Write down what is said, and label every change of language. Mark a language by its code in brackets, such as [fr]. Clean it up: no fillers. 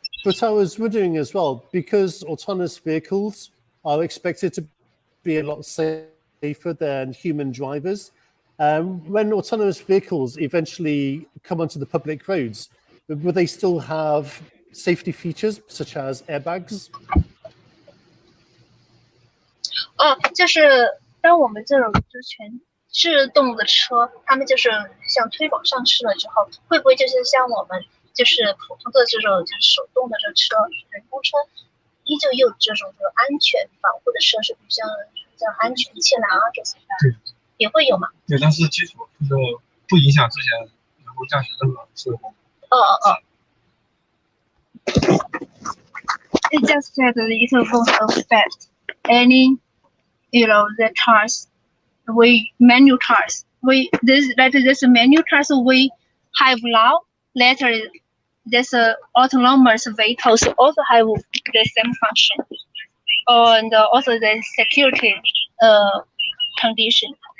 [en] But I was wondering as well, because autonomous vehicles are expected to be a lot safer than human drivers, when autonomous vehicles eventually come onto the public roads, will they still have safety features such as airbags? [zh] 就是当我们这种就全自动的车，他们就是像推广上市了之后，会不会就是像我们就是普通的这种就是手动的这车、人工车，依旧有这种安全保护的设施，比如像安全气囊啊这些的，也会有吗？对，但是基础就是不影响之前人工驾驶任何事故。 [en] It just said that it won't affect any, the cars, manual cars. This manual cars we have now. Later, this autonomous vehicles also have the same function, and also the security condition.